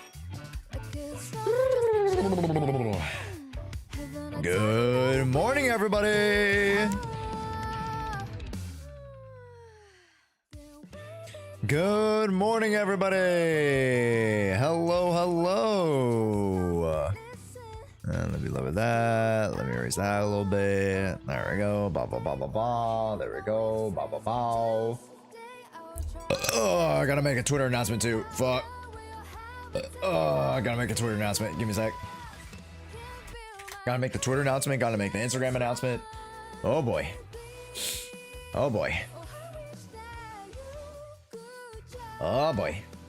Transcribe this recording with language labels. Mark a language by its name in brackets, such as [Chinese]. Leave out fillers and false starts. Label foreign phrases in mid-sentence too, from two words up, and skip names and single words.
[English] Good morning, everybody! Good morning, everybody! Hello, hello! And let me lower that. Let me raise that a little bit. There we go. Ba ba ba ba ba. There we go. Ba ba ba. Oh, I gotta make a Twitter announcement too. Fuck. I gotta make a Twitter announcement. Give me a sec. Gotta make the Twitter announcement. Gotta make the Instagram announcement. Oh boy. Oh boy. Oh boy.